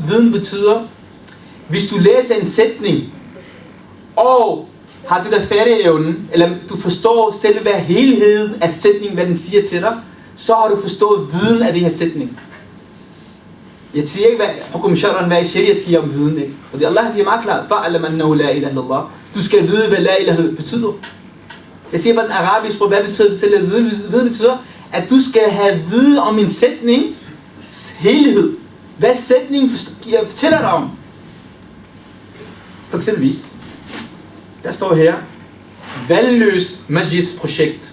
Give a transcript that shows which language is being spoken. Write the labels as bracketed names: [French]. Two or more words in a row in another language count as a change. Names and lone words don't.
[Danish] Viden betyder, hvis du læser en sætning, og har det der fatteevnen, eller du forstår selve helheden af sætningen, hvad den siger til dig, så har du forstået viden af det her sætning. Jeg siger ikke, hvad [Arabic] حكم شرعا, [Danish] hvad Sharia siger om viden, ikke? Fordi Allah siger meget klart, [Arabic] فاعلم أنه لا إله إلا الله. [Danish] Du skal vide, hvad [Arabic] لا إله [Danish] betyder. Jeg siger bare den arabiske sprog, hvad betyder selve viden? Viden betyder, at du skal have viden om en sætning, helhed. Hvad sætningen fortæller dig om? For eksempelvis, der står her, valgløs Majlis projekt.